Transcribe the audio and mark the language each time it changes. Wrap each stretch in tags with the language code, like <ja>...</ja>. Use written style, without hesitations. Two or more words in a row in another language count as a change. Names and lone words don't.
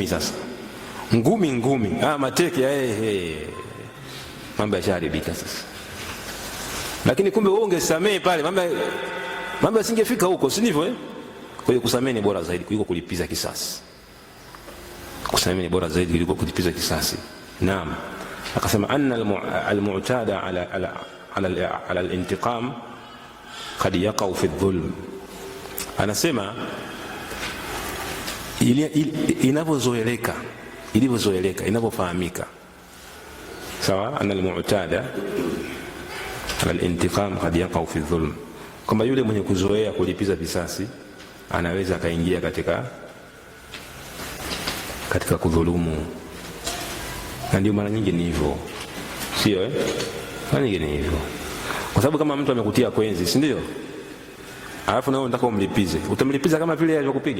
<sw>Sasa ngumi mateke, mambo yasharibika sasa. Lakini kumbe wewe ungesamehe pale, mambo yasingefika huko, si ndivyo? Kwa hiyo kusamehe ni bora zaidi kuliko kulipiza kisasi. Kusamehe ni bora zaidi kuliko kulipiza kisasi. Naam.</sw> <ar>Akasema أن المعتاد على الانتقام قد يقع في ظلم.</ar> <sw>Anasema inavyozoeleka, inavyofahamika, sawa,</sw> <ar>أن المعتاد على الانتقام قد يقع في ظلم,</ar> <sw>kwamba yule mwenye kuzoea kulipiza visasi anaweza akaingia katika kudhulumu. Na ndio mara nyingi ni hivyo, sio mara nyingi ni hivyo. Kwa sababu kama mtu amekutia kwenzi, si ndio? Alafu na wewe unataka umlipize, utamlipiza kama vile alivyokupiga?</sw>